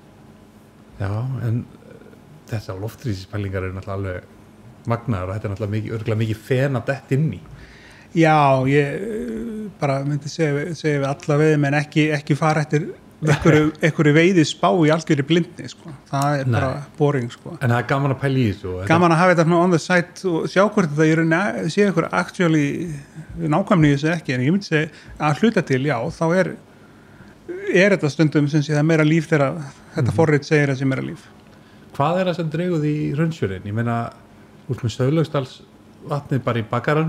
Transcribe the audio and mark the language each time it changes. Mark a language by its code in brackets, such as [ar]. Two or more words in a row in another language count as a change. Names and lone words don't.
[is] Já, en þessar loftrýmispælingar eru náttúrulega alveg magnaðar og þetta er náttúrulega örugglega mikið fen að detta inn í. Já, ég bara myndi segja við alla veiðum en ekki fara eftir einhverju veiði spá í algjörri blindni sko. Það er bara boring sko. En það er gaman að pæla í þessu. Gaman að hafa þetta [en] on the side [is] og sjá hvort þetta ég sé einhver actually nákvæmni í þessu ekki, en ég myndi segja að hluta til, já, þá er þetta stundum sem sé það meira líf þegar þetta forrit segir að það sé meira líf. Hvað er það sem dreguð í Hraunsfjörðin? Ég meina, út með Stöðlaugsdals vatnið bara í bakaranum.